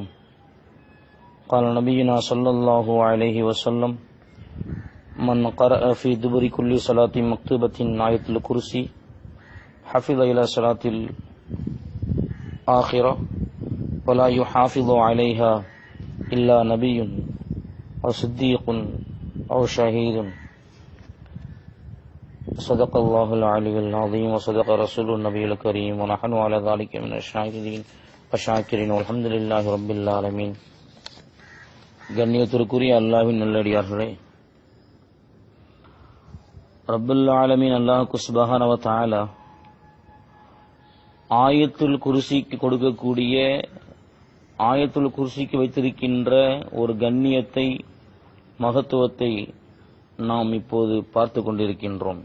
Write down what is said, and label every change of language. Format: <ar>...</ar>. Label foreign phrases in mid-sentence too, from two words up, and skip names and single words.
<ar>قال نبينا صلى الله عليه وسلم: من قرأ في دبر كل صلاة مكتوبة آية الكرسي حفظ إلى صلاة الآخرة ولا يحافظ عليها إلا نبي أو صديق أو شهيد. صدق الله العلي العظيم وصدق رسول النبي الكريم ونحن على ذلك من الشاهدين والشاكرين والحمد لله رب العالمين.</ar> <ta>கண்ணியத்திற்குரிய அல்லாஹ்வின் நல்லடியார்களே,</ta> <ar>رب العالمين الله سبحانه وتعالى</ar> <ta>ஆயத்துல் குர்சிக்கு கொடுக்கக்கூடிய, ஆயத்துல் குர்சிக்கு வைத்திருக்கின்ற ஒரு கண்ணியத்தை, மகத்துவத்தை நாம் இப்போது பார்த்து கொண்டிருக்கின்றோம்.</ta>